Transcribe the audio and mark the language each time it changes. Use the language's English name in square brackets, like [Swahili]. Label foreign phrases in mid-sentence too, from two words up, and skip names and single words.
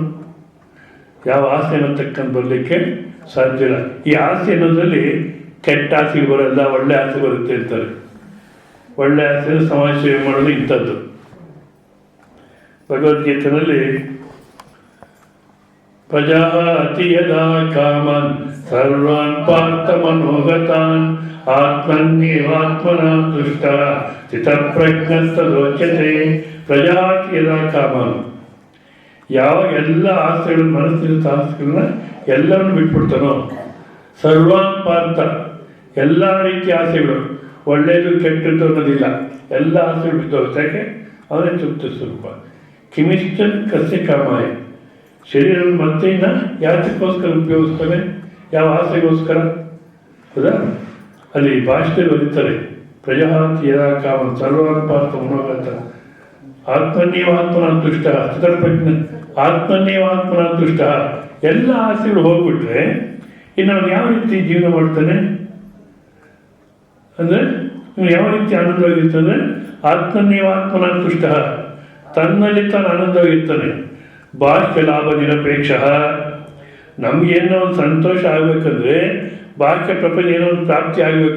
[Kannada] ಯಾವ ಆಸೆ ಅನ್ನತಕ್ಕಂಥ ಬರಲಿಕ್ಕೆ ಸಾಧ್ಯ ಇಲ್ಲ. ಈ ಆಸೆ ಅನ್ನೋದ್ರಲ್ಲಿ ಕೆಟ್ಟ ಆಸೆ ಬರಲ್ಲ, ಒಳ್ಳೆ ಆಸೆ ಬರುತ್ತೆ ಅಂತಾರೆ. ಒಳ್ಳೆ ಆಸೆ ಸಮಾಜ ಸೇವೆ ಮಾಡೋದು ಇಂಥದ್ದು. [Sanskrit] ಭಗವದ್ಗೀತೆಯಲ್ಲಿ ಪ್ರಜಾತಿ ಯದಾ ಕಾಮನ್ ಸರ್ವಾನ್ ಪಾರ್ಥ ಮನೋಗತಾನ್ ಆತ್ಮನ್ಯೇವಾತ್ಮನ ತುಷ್ಟ ಸ್ಥಿತಪ್ರಜ್ಞಸ್ತದೋಚ್ಯತೆ. ಪ್ರಜಾತಿ ಯದಾ ಕಾಮನ್, [Kannada] ಯಾವಾಗ ಎಲ್ಲ ಆಸೆಗಳು ಮನಸ್ಸಿನ ಆಸೆಗಳನ್ನ ಎಲ್ಲವನ್ನು ಬಿಟ್ಬಿಡ್ತಾನೋ, [Sanskrit] ಸರ್ವಾನ್ ಪಾರ್ಥ, [Kannada] ಎಲ್ಲ ರೀತಿಯ ಆಸೆಗಳು, ಒಳ್ಳೆಯದು ಕೆಟ್ಟದ್ದು ಅನ್ನೋದಿಲ್ಲ, ಎಲ್ಲ ಆಸೆಗಳು ಬಿದ್ದೋಗುತ್ತೆ. ಯಾಕೆ? ಅವನೇ ತೃಪ್ತ ಸ್ವರೂಪ. [Sanskrit] ಕಿಮಿಶ್ಚನ್ ಕಸ್ಯ ಕಾಮಾಯ, [Kannada] ಶರೀರವನ್ನು ಮತ್ತೆ ಇನ್ನು ಯಾತಕ್ಕೋಸ್ಕರ ಉಪಯೋಗಿಸ್ತಾನೆ? ಯಾವ ಆಸೆಗೋಸ್ಕರ? ಹೌದಾ? ಅಲ್ಲಿ ಭಾಷೆಯಲ್ಲಿ ಬರೀತಾರೆ, [Sanskrit] ಪ್ರಜಾತಿ ಯದಾ ಕಾಮನ್ ಸರ್ವಾನ್ ಪಾರ್ಥ ಮನೋಗತ ಆತ್ಮನ್ಯೇವ ಆತ್ಮನ ತುಷ್ಟ ಸ್ಥಿತಪ್ರಜ್ಞ ಆತ್ಮನ್ಯೇವ ಆತ್ಮನ ತುಷ್ಟ. [Kannada] ಎಲ್ಲ ಆಸೆಗಳು ಹೋಗ್ಬಿಟ್ರೆ ಇನ್ನು ಅವನು ಯಾವ ರೀತಿ ಜೀವನ ಮಾಡ್ತಾನೆ ಅಂದರೆ, ಇವನು ಯಾವ ರೀತಿ ಆನಂದವಾಗಿರ್ತಾನೆ? [Sanskrit] ಆತ್ಮನ್ಯೇವ ಆತ್ಮನ ತುಷ್ಟ, [Kannada] ತನ್ನಲ್ಲಿ ತಾನು ಆನಂದವಾಗಿರ್ತಾನೆ. ಬಾಹ್ಯ ಲಾಭ ನಿರಪೇಕ್ಷ. ನಮಗೇನೋ ಒಂದು ಸಂತೋಷ ಆಗಬೇಕಂದ್ರೆ ಬಾಹ್ಯ ಪ್ರಪಂಚ ಏನೋ ಒಂದು ಪ್ರಾಪ್ತಿ ಆಗಬೇಕು.